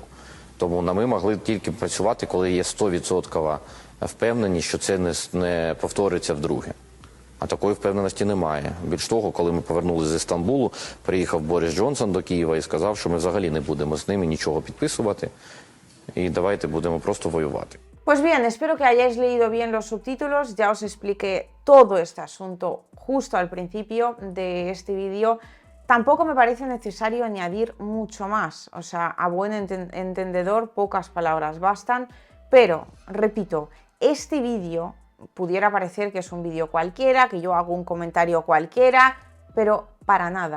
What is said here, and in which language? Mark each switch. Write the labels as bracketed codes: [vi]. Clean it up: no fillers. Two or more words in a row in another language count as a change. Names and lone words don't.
[uk] Тому ми могли тільки працювати, коли є 100% впевненість, що це не повториться вдруге. А такої впевненості немає. Більш того, коли ми повернулися зі Стамбулу, приїхав Борис Джонсон до Києва і сказав, що ми взагалі не будемо з ними нічого підписувати, і давайте будемо просто воювати. [es] Pues bien, espero que hayáis leído bien los subtítulos, ya os expliqué todo este asunto justo al principio de este vídeo. Tampoco me parece necesario añadir mucho más, o sea, a buen entendedor pocas palabras bastan, pero, repito, este vídeo pudiera parecer que es un vídeo cualquiera, que yo hago un comentario cualquiera, pero para nada.